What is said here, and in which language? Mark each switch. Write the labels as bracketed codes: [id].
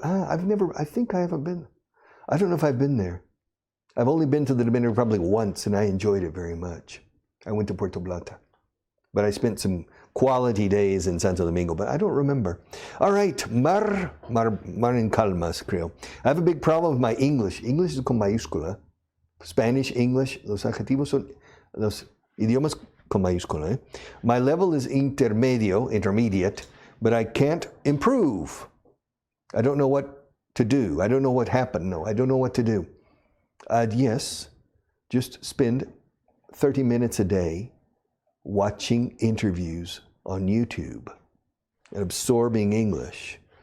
[en] I think I haven't been. I don't know if I've been there. I've only been to the Dominican Republic once, and I enjoyed it very much. I went to Puerto Plata, but I spent some quality days in Santo Domingo, but I don't remember. All right, [es] mar en calmas, creo. [en] I have a big problem with my English. English is [es] con mayúscula. [en] Spanish, English, [es] los adjetivos son los idiomas con mayúscula. [en] My level is intermediate, but I can't improve. I don't know what to do. I don't know what happened. No, I don't know what to do. Yes, just spend 30 minutes a day watching interviews on YouTube and absorbing English.